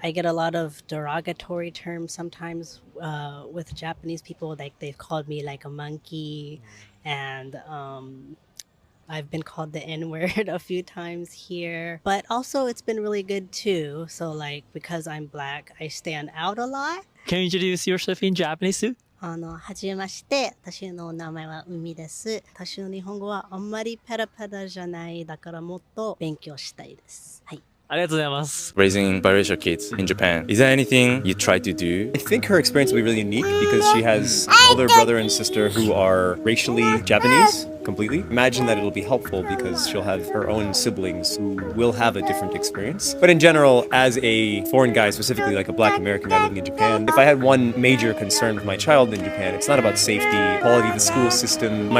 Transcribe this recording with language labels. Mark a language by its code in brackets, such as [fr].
[en] I get a lot of derogatory terms sometimes with Japanese people, like they've called me like a monkey and I've been called the N-word a few times here, but also it's been really good too. So like because I'm black, I stand out a lot. Can you introduce yourself in Japanese too? [ja] はじめまして、私の名前は海です。私の日本語はあんまりペラペラじゃない。だからもっと勉強したいです。はい。ありがとうございます。 [en] Raising biracial kids in Japan. Is there anything you try to do? I think her experience will be really unique because she has older brother and sister who are racially Japanese completely. Imagine that it'll be helpful because she'll have her own siblings who will have a different experience. But in general, as a foreign guy, specifically like a black American guy living in Japan, if I had one major concern with my child in Japan, it's not about safety, quality of the school system.